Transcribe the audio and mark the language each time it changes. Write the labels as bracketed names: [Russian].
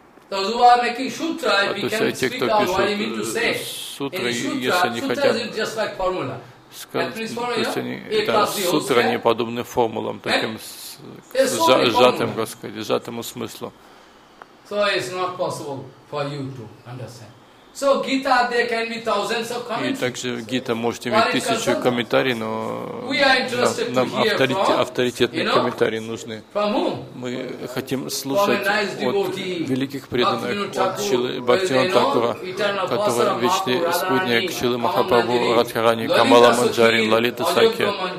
[English] Those who are making sutra, if you can speak out, what you mean to say? Sutra is just like formula. [Russian] То есть они, это сутра, они подобны формулам, таким сжатым, как сказать, сжатому смыслу. [English] So it's not possible for you to understand. So Gita, there can be thousands of comments. [Russian] И также в Гита можете иметь тысячу комментариев, но нам авторитетные комментарии нужны. Мы хотим слушать от великих преданных, от Шрилы Бхактивинода Тхакура, который вечный спутник Шрилы Махапрабху, Радхарани, Камала Манджари, Лалита Сакья.